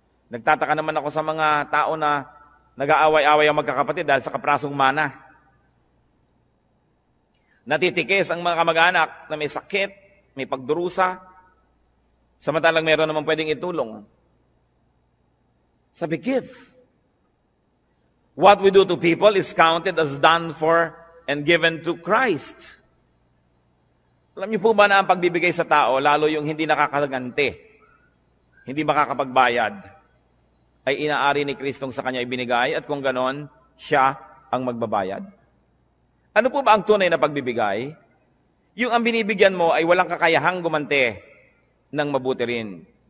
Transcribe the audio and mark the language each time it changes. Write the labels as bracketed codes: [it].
[tl] Nagtataka naman ako sa mga tao na nag-aaway-away ang magkakapatid dahil sa kaprasong mana. Natitikis ang mga kamag-anak na may sakit, may pagdurusa, samantalang meron naman pwedeng itulong. Sabi, [en] give. What we do to people is counted as done for and given to Christ. [tl] Alam niyo po ba na ang pagbibigay sa tao, lalo yung hindi nakakaganti, hindi makakapagbayad, ay inaari ni Kristong sa kanya ibinigay at kung ganon, siya ang magbabayad? Ano po ba ang tunay na pagbibigay? Yung ang binibigyan mo ay walang kakayahang gumante ng mabuti rin.